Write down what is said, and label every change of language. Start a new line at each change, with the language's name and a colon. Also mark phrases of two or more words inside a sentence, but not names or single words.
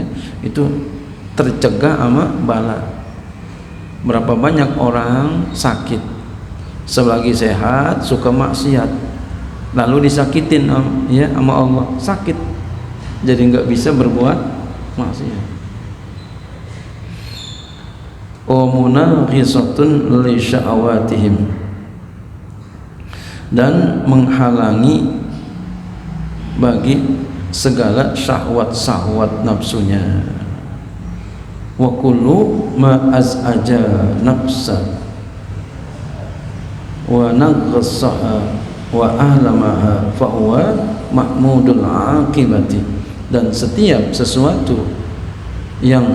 Indonesian: Itu tercegah sama bala. Berapa banyak orang sakit, selagi sehat suka maksiat, lalu disakitin, ya, sama Allah, sakit jadi nggak bisa berbuat maksiat.
Arabic: ومناغصة لشهواتهم,
Indonesian: dan menghalangi bagi segala syahwat-syahwat nafsunya.
Arabic: وكل ما أزعج النفس ونغصها وآلمها ف هو محمود العاقبة,
Indonesian: dan setiap sesuatu yang